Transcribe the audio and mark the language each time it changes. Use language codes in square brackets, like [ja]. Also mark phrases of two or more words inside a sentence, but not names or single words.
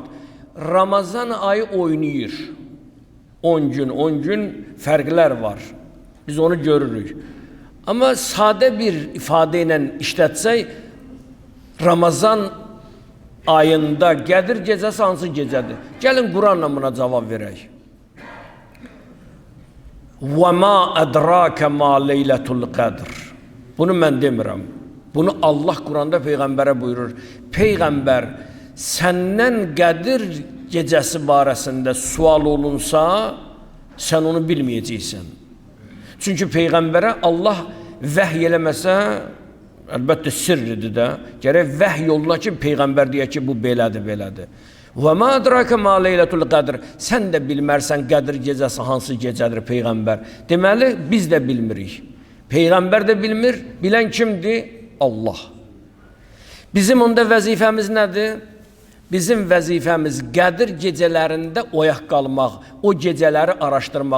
[az] Ramazan ayı oynayır. 10 gün fərqlər var. Biz onu görürük. Amma sadə bir ifadə ilə işlətsək, Ramazan ayında Qədir gecəsi hansı gecədir? Gəlin Quranla buna cavab verək. [ar] وَمَا أَدْرَاكَ مَا لَيْلَةُ الْقَدْرِ. [az] Bunu mən demirəm. Bunu Allah Quranda Peyğəmbərə buyurur. Peyğəmbər, səndən Qədir gecəsi barəsində sual olunsa, sən onu bilməyəcəksən. Çünki Peyğəmbərə Allah vəhy eləməsə, əlbəttə sirridir də, gərək vəhy yoluna ki, Peyğəmbər deyə ki, bu belədir, belədir. [ar] وَمَا أَدْرَاكَ مَا لَيْلَةُ الْقَدْرِ. [az] Sən də bilmərsən Qədir gecəsi hansı gecədir Peyğəmbər. Deməli, biz də bilmirik. Peyğəmbər də bilmir, bilən kimdir? Allah. Bizim onda vəzifəmiz nədir? Bizim vəzifəmiz Qədir gecələrində oyaq qalmaq, o gecələri araşdırmaq.